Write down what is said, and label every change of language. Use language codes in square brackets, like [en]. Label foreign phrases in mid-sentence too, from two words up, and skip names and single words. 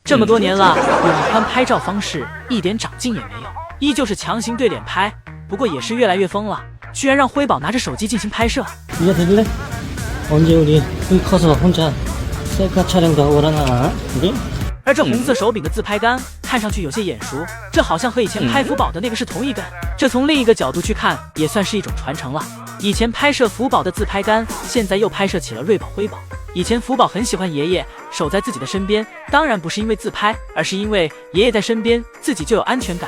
[zh] 这么多年了，永宽拍照方式一点长进也没有，依旧是强行对脸拍，不过也是越来越疯了，居然让辉宝拿着手机进行拍摄。 [ko] 네가 될래? 언제 우리 커서 혼자 셀카 촬영도 하고 그러나? 우리? [zh] 而这红色手柄的自拍杆看上去有些眼熟，这好像和以前拍福宝的那个是同一根。这从另一个角度去看，也算是一种传承了。以前拍摄福宝的自拍杆，现在又拍摄起了瑞宝、辉宝。以前福宝很喜欢爷爷，守在自己的身边，当然不是因为自拍，而是因为爷爷在身边，自己就有安全感。